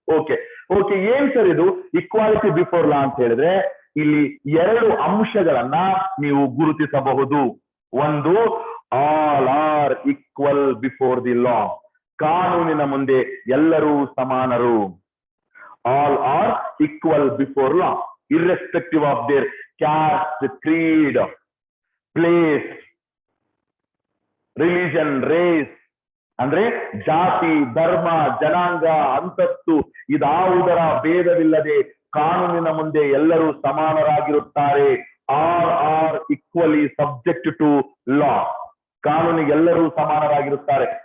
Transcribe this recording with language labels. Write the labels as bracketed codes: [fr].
[kn] Okay, ಏನ್ sir ಇದು equality before law ಅಂತ ಹೇಳಿದ್ರೆ, ಇಲ್ಲಿ 2 ಅಂಶಗಳನ್ನ ನೀವು ಗುರುತಿಸಬಹುದು. [en] ಒಂದು, all are equal before the law, [kn] ಕಾನೂನಿನ ಮುಂದೆ ಎಲ್ಲರೂ ಸಮಾನರು. [en] All are equal before law, irrespective of their caste, creed, place, religion, race. [kn] ಅಂದ್ರೆ ಜಾತಿ, ಧರ್ಮ, ಜನಾಂಗ, ಅಂತಸ್ತು ಇದಾವುದರ ಭೇದವಿಲ್ಲದೆ ಕಾನೂನಿನ ಮುಂದೆ ಎಲ್ಲರೂ ಸಮಾನರಾಗಿರುತ್ತಾರೆ. [en] are equally subject to law, [kn] ಕಾನೂನಿಗೆ ಎಲ್ಲರೂ ಸಮಾನರಾಗಿರುತ್ತಾರೆ.